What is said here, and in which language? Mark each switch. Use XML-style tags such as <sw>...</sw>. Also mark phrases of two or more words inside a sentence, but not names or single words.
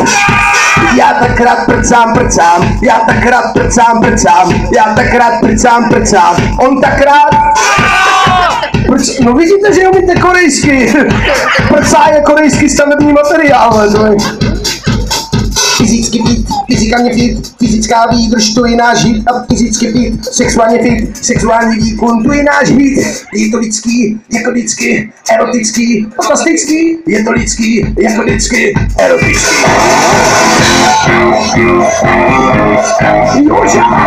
<cs>Já tak rád prcám, já tak rád prcám, já tak rád prcám, on tak rád. Proč? No vidíte, že umíte korejsky. Prcá je korejský stavební materiál, to je. Fyzicky fit, fyzikálně fit, fyzická výdrž, to je náš hit. A fyzicky fit, sexuálně fit, sexuální výkon, to je náš hit. Je to lidský, jako vždycky, erotický, fantastický. Je to lidský, jako vždycky, erotický. Joža!</cs>